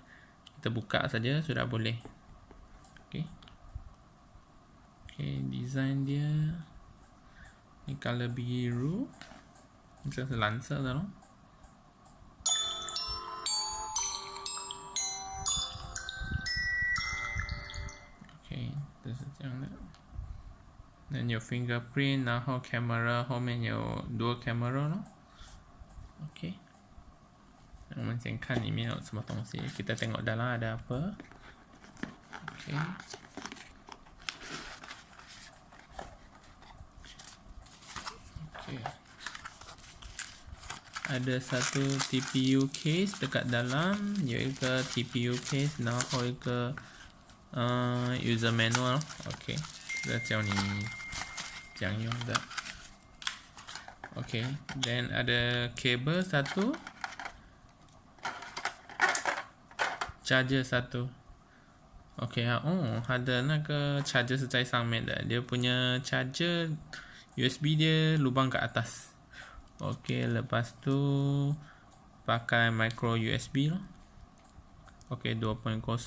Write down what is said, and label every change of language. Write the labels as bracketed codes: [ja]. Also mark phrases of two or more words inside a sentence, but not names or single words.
[ms] Kita buka saja sudah boleh. OK, design dia ni color biru, ini [zh] 是蓝色的咯。OK， 这是这样的。then 有 fingerprint 然后 camera 后面有 [en] dual camera [zh] 咯 OK 我们先看里面有什么东西 [ms] kita tengok dalam ada apa [zh] OK [ms] ada satu TPU case dekat dalam [zh] 有一个 TPU case 然后一个 [en] user manual [zh] OK 这教你怎样用的 OK then [ms] ada kabel satu charger satu OK ada [zh] 那个 charger 是在上面的 [ms] dia punya charger USB dia lubang kat atas OK lepas tu pakai micro USB loh OK 2.0